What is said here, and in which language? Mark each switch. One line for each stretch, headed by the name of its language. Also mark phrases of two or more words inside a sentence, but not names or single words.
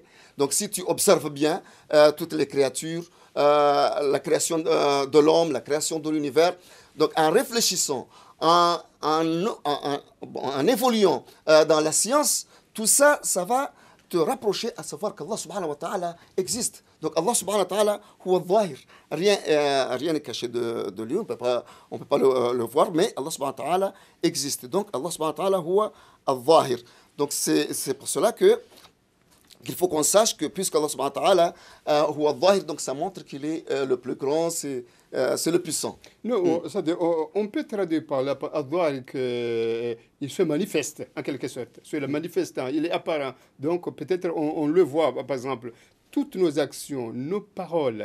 French: Donc si tu observes bien toutes les créatures, la création de l'homme, la création de l'univers, donc en réfléchissant, en évoluant dans la science, tout ça, ça va te rapprocher à savoir qu'
Arabic: الله سبحانه وتعالى
French: existe.
Arabic: Donc الله سبحانه وتعالى، هو الظاهر.
French: Rien n'est caché de lui, on ne peut pas le voir, mais
Arabic: الله سبحانه وتعالى
French: existe.
Arabic: Donc الله سبحانه وتعالى، هو الظاهر.
French: Donc c'est pour cela qu'il faut qu'on sache que puisque
Arabic: الله سبحانه وتعالى، هو الظاهر,
French: donc ça montre qu'il est le plus grand, c'est le puissant. Non, on peut traduire par là, qu'il se manifeste en quelque sorte. C'est le manifestant, il est apparent. Donc peut-être on le voit, par exemple, toutes nos actions, nos paroles.